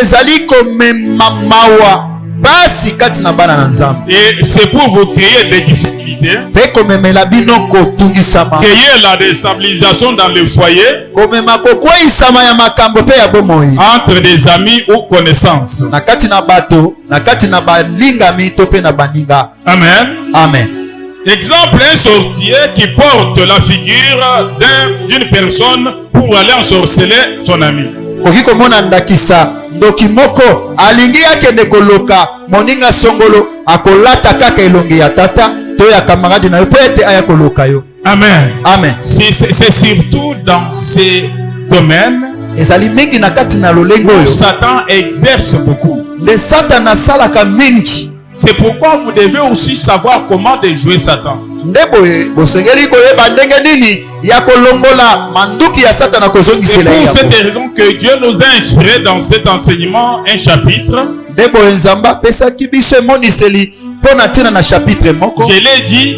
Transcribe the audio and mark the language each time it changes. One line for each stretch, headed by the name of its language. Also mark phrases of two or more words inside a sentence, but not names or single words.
French: Et c'est pour vous créer des difficultés, créer la déstabilisation dans le foyer, entre des amis ou connaissances. Amen. Amen. Exemple, un sorcier qui porte la figure d'une personne pour aller ensorceler son ami.
Lingala: Ndoki moko alingi akende koloka moninga songolo akolata kaka elongi ya tata to ya camarade na yo po ete aya koloka yo. Amen. Amen.
French: C'est surtout dans ces domaines
Lingala: ezali mingi na kati na lolengo yo Satan
French: exerce beaucoup.
Lingala: Le Satan asalaka mingi.
French: C'est pourquoi vous devez aussi savoir comment déjouer Satan. C'est pour cette raison que Dieu nous a inspiré dans cet enseignement un chapitre. Je l'ai dit.